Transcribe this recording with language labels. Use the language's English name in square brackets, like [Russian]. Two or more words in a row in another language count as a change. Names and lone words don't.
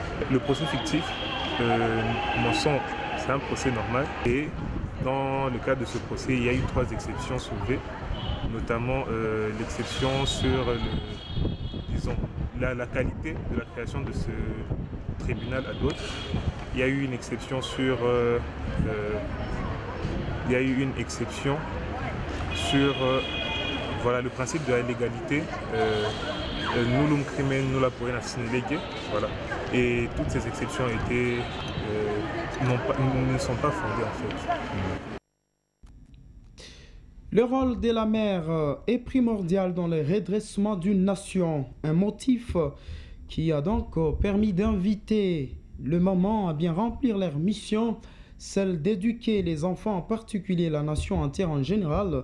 [French] Le procès fictif, c'est un procès normal et dans le cadre de ce procès, il y a eu 3 exceptions soulevées, notamment l'exception sur la qualité de la création de ce tribunal [Latin] ad hoc. [French] Il y a eu une exception sur voilà, le principe de la légalité, [Latin] nullum crimen nulla poena sine lege, [French] voilà. Et toutes ces exceptions ne sont pas fondées en fait. Le rôle de la mère est primordial dans le redressement d'une nation, un motif qui a donc permis d'inviter le moment à bien remplir leur mission, celle d'éduquer les enfants, en particulier la nation entière en général.